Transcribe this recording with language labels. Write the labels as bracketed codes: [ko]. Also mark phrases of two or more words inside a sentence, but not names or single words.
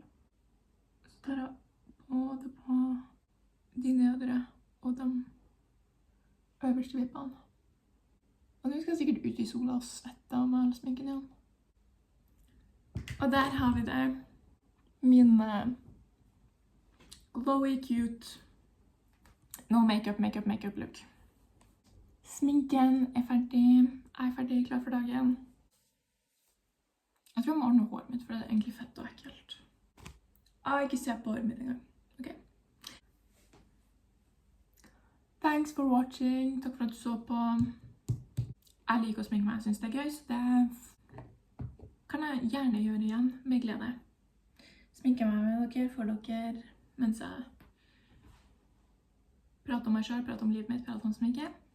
[no] Så tar jeg både på de nedre og de øverste vippene. Og nå skal jeg sikkert ut i sola og svette av meg sminken igjen. Og der har vi det. [en] Min glowy, cute, no makeup look. [no] Sminken er ferdig. Jeg er ferdig, klar for dagen. Jeg tror jeg må ordne håret mitt, for det er egentlig fett og ekkelt. Ikke se på håret mitt engang. [en] Ok. Thanks for watching. [no] Takk for at du så på. Jeg liker å sminke meg, jeg synes det er gøy, så det kan jeg gjerne gjøre igjen med glede. Sminke meg med dere, for dere, mens jeg prater om meg selv, prater om livet mitt, prater om sminke.